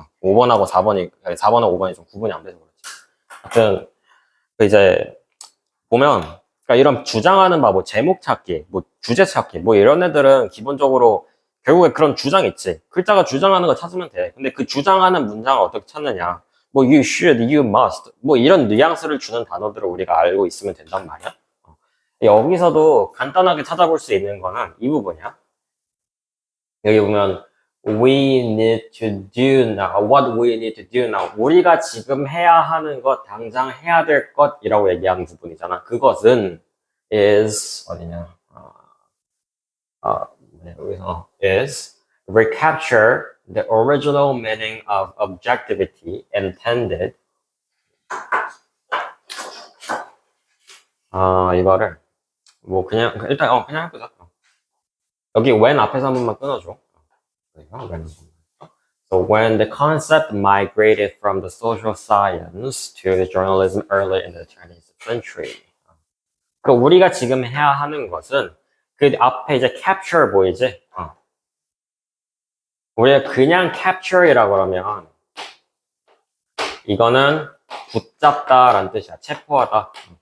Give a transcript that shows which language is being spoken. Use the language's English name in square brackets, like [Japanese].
[Korean] 5번하고 4번이, 4번하고 5번이 좀 구분이 안 돼서 그렇지. 하여튼, 그 이제 보면, 그러니까 이런 주장하는 바, 뭐 제목 찾기, 뭐 주제 찾기, 뭐 이런 애들은 기본적으로 결국에 그런 주장 있지. 글자가 주장하는 거 찾으면 돼. 근데 그 주장하는 문장을 어떻게 찾느냐. 뭐 [English] you should, you must, [Korean] 뭐 이런 뉘앙스를 주는 단어들을 우리가 알고 있으면 된단 말이야. 여기서도 간단하게 찾아볼 수 있는 거는 이 부분이야. 여기 보면 [English] we need to do now, what we need to do now. [Korean] 우리가 지금 해야 하는 것, 당장 해야 될 것이라고 얘기하는 부분이잖아. 그것은 is 어디냐? 여기서 [English] is recapture the original meaning of objectivity intended. [Korean] 이거를 뭐 그냥 일단 그냥 해보자. 여기 when 앞에서 한 번만 끊어줘. [English] So when the concept migrated from the social science to the journalism early in the 20th century. [Korean] 그 우리가 지금 해야 하는 것은 그 앞에 이제 capture 보이지? 우리가 그냥 capture이라고 그러면 이거는 붙잡다라는 뜻이야. 체포하다.